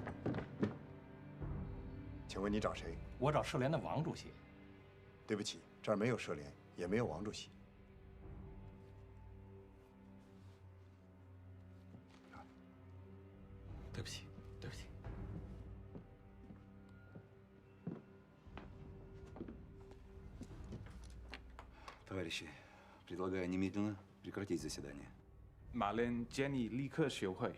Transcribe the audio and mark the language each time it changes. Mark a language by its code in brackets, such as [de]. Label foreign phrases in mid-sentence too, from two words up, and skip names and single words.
[zh] 请问你找谁？我找社联的王主席。对不起，这儿没有社联，也没有王主席。对不起，对不起。 [ru] Товарищи, предлагаю немедленно прекратить заседание. [zh] 马林建议立刻休会。